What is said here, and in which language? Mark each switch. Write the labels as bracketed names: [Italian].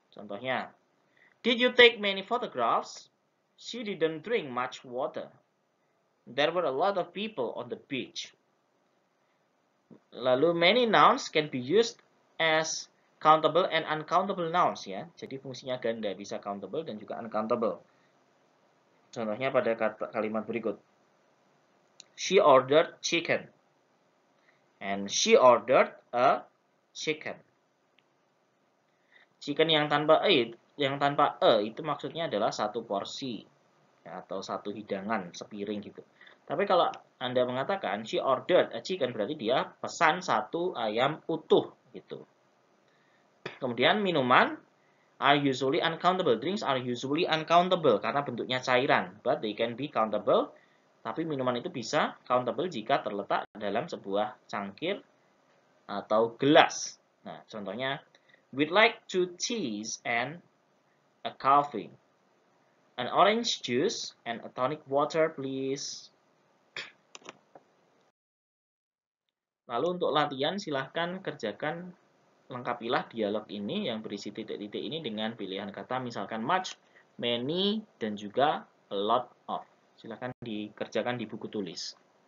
[English] Contohnya, did you take many photographs? She didn't drink much water. There were a lot of people on the beach. [Indonesian] Lalu [English] many nouns can be used as countable and uncountable nouns ya. [Indonesian] Jadi fungsinya ganda, bisa countable dan juga uncountable. Contohnya pada kalimat berikut. [English] She ordered chicken. And she ordered a chicken. [Indonesian] Chicken yang tanpa itu maksudnya adalah satu porsi ya, atau satu hidangan, sepiring gitu. Tapi kalau Anda mengatakan [English] she ordered a chicken [Indonesian] berarti dia pesan satu ayam utuh gitu. Kemudian minuman [English] are usually uncountable. Drinks are usually uncountable [Indonesian] karena bentuknya cairan, [English] but they can be countable. [Indonesian] Tapi minuman itu bisa countable jika terletak dalam sebuah cangkir atau gelas. Nah, contohnya, [English] we'd like 2 teas and a coffee. An orange juice and a tonic water, please. [Indonesian] Lalu untuk latihan, silahkan kerjakan, lengkapilah dialog ini yang berisi titik-titik ini dengan pilihan kata misalkan much, many, dan juga a lot of. Silahkan dikerjakan di buku tulis.